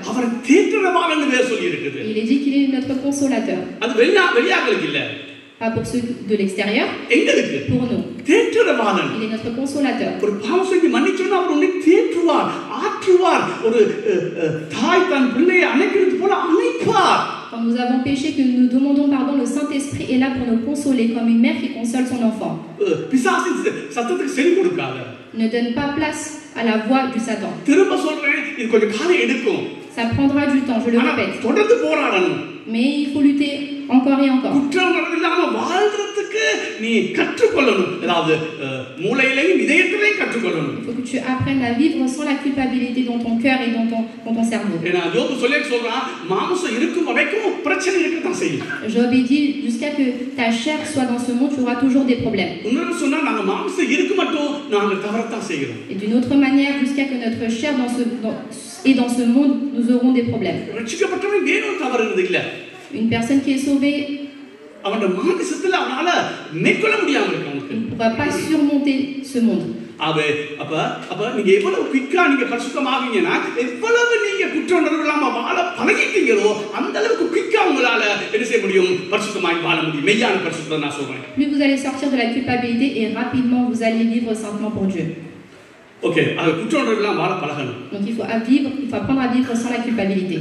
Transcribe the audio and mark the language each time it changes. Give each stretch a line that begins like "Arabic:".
Tamil: அவர் தேற்றரவாளன்னு வேற சொல்லி இருக்குது.
French: Il est dit qu'il est notre consolateur.
Tamil: அது வெளியாக்களுக்கு இல்ல.
French: Pas pour ceux de l'extérieur,
Tamil: எங்களுக்கு
French: pour nous.
Tamil: தேற்றரவாளன்.
French: Il est notre consolateur.
Tamil: ஒரு பாவம் செஞ்சு மன்னிச்சோன்னா அவர் உன்னை தேற்றுவார், ஆற்றுவார். ஒரு தாய் தன் பிள்ளையை அணைக்கிறது போல அணைப்பார்.
French: Quand nous avons péché, que nous demandons pardon, le Saint-Esprit est là pour nous consoler, comme une mère qui console son enfant.
Tamil: பிசாசின் சத்தத்துக்கு செவி கொடுக்காத.
French: Ne donne pas place à la voix du Satan.
Tamil: திரும்ப சொல்றேன், இது கொஞ்சம் காலம் எடுக்கும்.
French: Ça prendra du temps, je le répète.
Tamil: தொடர்ந்து போராடணும்.
French: Mais il faut lutter encore et encore.
Tamil: குற்றம் இல்லாம வாழ்றதுக்கு நீ கற்றுக்கொள்ளணும். அதாவது மூளையிலேயும் இதயத்திலேயும் கற்றுக்கொள்ளணும்.
French: Il faut que tu apprennes à vivre sans la culpabilité dans ton cœur et dans ton cerveau.
Tamil: ஏன்னா யோபு சொல்றான், மாம்சம் இருக்கும் வரைக்கும் பிரச்சனை இருக்கத்தான் செய்யும்.
French: Job dit, jusqu'à que ta chair soit dans ce monde, tu auras toujours des problèmes.
Tamil: இன்னொரு சொன்னா நாங்க மாம்சம் இருக்கு மட்டும் நாங்க தவறத்தான் செய்கிறோம்.
French: Et d'une autre manière, jusqu'à que notre chair dans ce monde, nous aurons des problèmes.
Tamil: ரட்சிக்கப்பட்டவன் வேணும் தவறுறது இல்ல.
French: Une personne qui est sauvée,
Tamil: அவனோட மானசத்துல அவனால மேற்கொள்ள முடியாம இருக்கு.
French: il ne pourra pas surmonter ce monde.
Tamil: அப்ப நீங்க எவ்வளவு குயிக்கா நீங்க பரிசுத்தமாவீங்கன்னா, எவ்வளவு நீங்க குற்ற உணர்வு இல்லாம வாழ பழகிட்டீங்களோ அந்த அளவுக்கு குயிக்கா உங்களால என்ன செய்ய முடியும், பரிசுத்தமாய் வாழ முடியும். மெய்யான பரிசுத்தம் நான் சொல்றேன்.
French: Plus vous allez sortir de la culpabilité et rapidement vous allez vivre saintement pour Dieu.
Tamil: Okay, அது குற்ற உணர்வு இல்லாம வாழ பழகணும்.
French: Donc il faut apprendre à vivre sans la culpabilité.